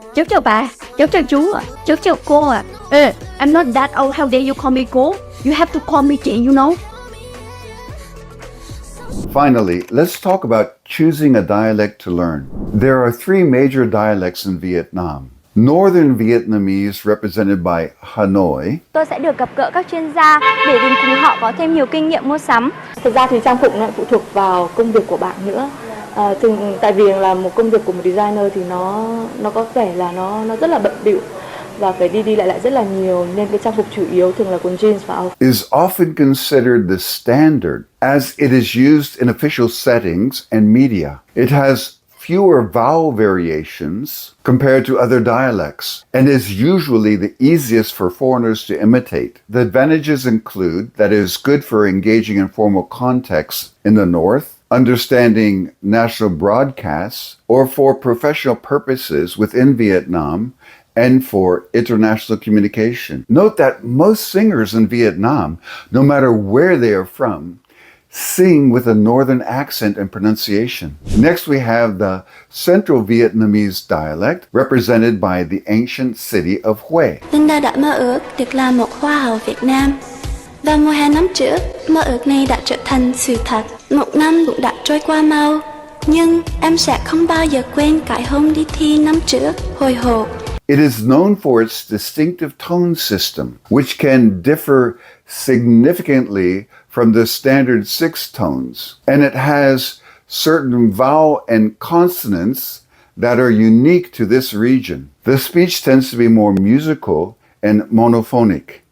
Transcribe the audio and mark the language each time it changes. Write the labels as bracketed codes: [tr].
[vi] Cháu chào bà, cháu chào chú ạ, cháu chào cô ạ. [en] I'm not that old, how dare you call me [vi] cô? [en] You have to call me chị, you know? Finally, let's talk about choosing a dialect to learn. There are three major dialects in Vietnam. Northern Vietnamese represented by Hanoi. [vi] Tôi sẽ được gặp gỡ các chuyên gia để cùng họ có thêm nhiều kinh nghiệm mua sắm. Thực ra thì trang phục nó phụ thuộc vào công việc của bạn nữa. Tại vì là một công việc của một designer thì nó có vẻ là nó rất là bận bịu và phải đi lại rất là nhiều, nên cái trang phục chủ yếu thường là quần jeans và áo. [en] Is often considered the standard as it is used in official settings and media. It has fewer vowel variations compared to other dialects and is usually the easiest for foreigners to imitate. The advantages include that it is good for engaging in formal contexts in the north, understanding national broadcasts, or for professional purposes within Vietnam and for international communication. Note that most singers in Vietnam, no matter where they are from, sing with a northern accent and pronunciation. Next, we have the Central Vietnamese dialect, represented by the ancient city of Hue. [vi] Linda đã mơ ước được làm một hoa hậu Việt Nam. Vào mùa hè năm trước, mơ ước này đã trở thành sự thật. Một năm cũng đã trôi qua mau, nhưng em sẽ không bao giờ quên cái hôm đi thi năm trước, hồi hộp. [en] It is known for its distinctive tone system, which can differ significantly from the standard 6 tones, and it has certain vowel and consonants that are unique to this region. The speech tends to be more musical and monophonic.